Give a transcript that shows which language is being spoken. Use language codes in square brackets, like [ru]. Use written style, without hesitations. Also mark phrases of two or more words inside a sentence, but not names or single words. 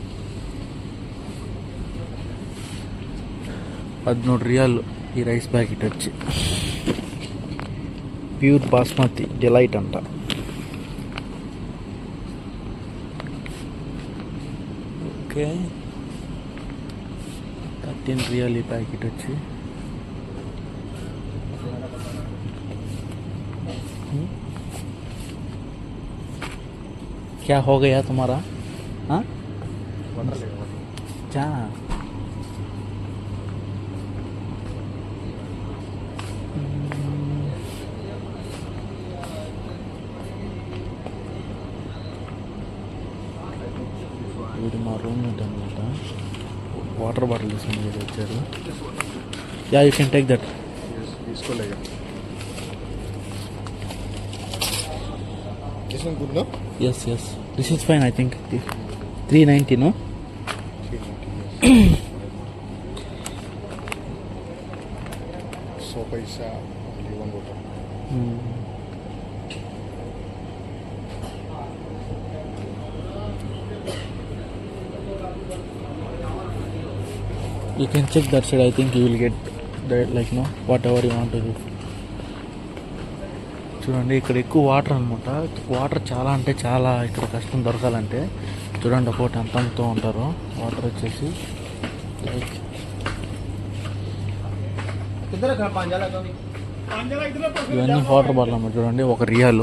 [te] 13 రియాలు ఈ [en] rice packet [te] వచ్చి. ప్యూర్ బాస్మతి డిలైట్ అంట. ఓకే 13 రియాల్ ఈ ప్యాకెట్ వచ్చి. [hi] क्या हो गया तुम्हारा? हाँ क्या? [te] వీడు మా రూమ్మేట్ అనమాట. [en] water bottle [te] తీసుకుని వీడు వచ్చారు. [en] ya you can take that. తీసుకోలేగా. This one good, no? Yes. This is fine, I think. 390, no? 390, yes. So paisa only one bottle. You can check that side. I think you will get that, like, no, whatever you want to do. [te] చూడండి ఇక్కడ ఎక్కువ వాటర్ అనమాట. వాటర్ చాలా అంటే చాలా ఇక్కడ కష్టం దొరకాలంటే. చూడండి ఒకటి ఎంత అమ్ముతూ ఉంటారు వాటర్ వచ్చేసి. లైక్ ఇవన్నీ [en] water bottle [te] అన్నమాట. చూడండి 1 రియాలు.